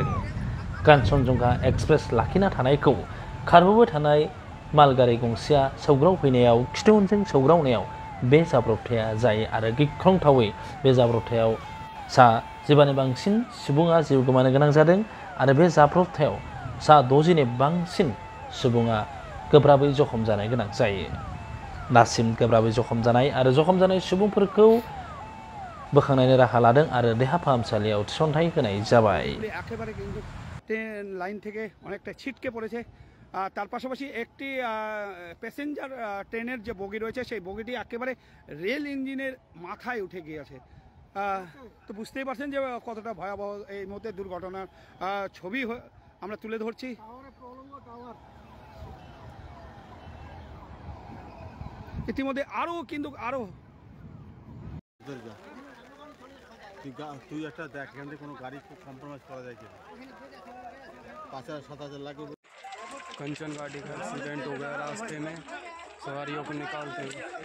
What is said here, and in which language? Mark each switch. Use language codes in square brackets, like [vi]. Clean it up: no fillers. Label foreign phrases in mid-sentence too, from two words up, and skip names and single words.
[brx] कान्चनजंगा एक्सप्रेस लाखिना थानायखौ खारबोबाय थानाय मालगारि गंसेया सौग्रावफैनायाव खिथु उनजों सौग्रावनायाव बे जाब्रबथाया जायो आरो गिख्रंथावै बे जाब्रबथायाव सा 15 नि बांसिन सुबुङा जिउ गोमानो गोनां जादों आरो बे जाब्रबथायाव सा 60 नि बांसिन सुबुङा गोब्राबै जखम जानो गोनां जायो। दासिम गोब्राबै जखम जानाय आरो जखम जानाय सुबुंफोरखौ बोखांनायनि राहा लादों आरो देहा फाहामसालियाव थिसनथाय होनाय जाबाय। [bn] একেবারে কিন্তু ট্রেন লাইন থেকে অনেকটা ছিটকে পড়েছে। তার পাশাপাশি একটি প্যাসেঞ্জার ট্রেনের যে বগি রয়েছে সেই বগিটি একেবারে রেল ইঞ্জিনের মাথায় উঠে গিয়েছে। তো বুঝতেই পারছেন যে কতটা ভয়াবহ এই মুহূর্তে দুর্ঘটনার ছবি আমরা তুলে ধরছি। ইতিমধ্যে আরও কিন্তু আরও তুই একটা দেখ এখান থেকে কোনো গাড়ি খুব কম্প্রোমাইজ করা যায় কিনা 5,000-7,000 लाख। [hi] कंचन गाड़ी का एक्सीडेंट हो गया रास्ते में सवारियों को निकालते हुए।